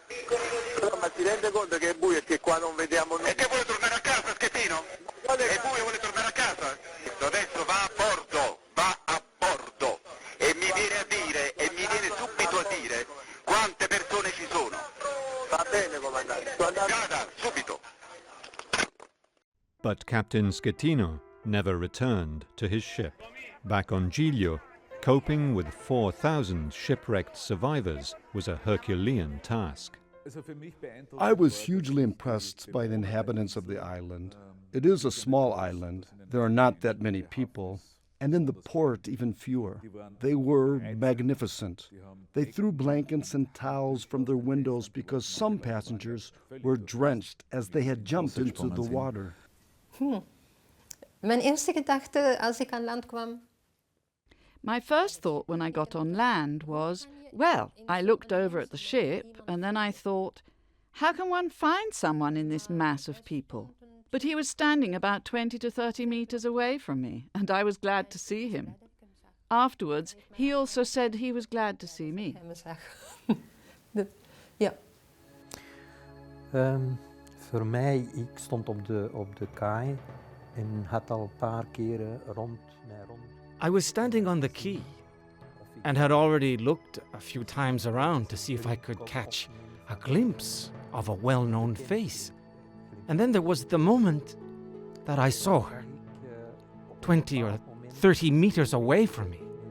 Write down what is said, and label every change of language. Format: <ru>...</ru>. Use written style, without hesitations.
<it>Però, ma si rende conto che è buio e che qua non vediamo nulla. E che vuole tornare a casa, Schettino? È buio, vuole tornare a casa? Adesso va a bordo. E mi viene subito a dire quante persone ci sono. Va bene, comandante. Vada, subito.</it> <en>But Captain Schettino never returned to his ship. Back on Giglio, coping with 4,000 shipwrecked survivors was a Herculean task. I was hugely impressed by the inhabitants of the island. It is a small island. There are not that many people. And in the port, even fewer. They were magnificent. They threw blankets and towels from their windows because some passengers were drenched as they had jumped into the water.</en> <nl>Mijn eerste gedachte als ik aan land kwam.</nl> <en>My first thought when I got on land was, well, I looked over at the ship and then I thought, how can one find someone in this mass of people? But he was standing about 20 to 30 meters away from me, and I was glad to see him. Afterwards, he also said he was glad to see me.</en> <nl>Ja. Voor mij, ik stond op de kaai en had al een paar keren rond.</nl> <en>I was standing on the quay and had already looked a few times around to see if I could catch a glimpse of a well-known face. And then there was the moment that I saw her, 20 or 30 meters away from me.</en>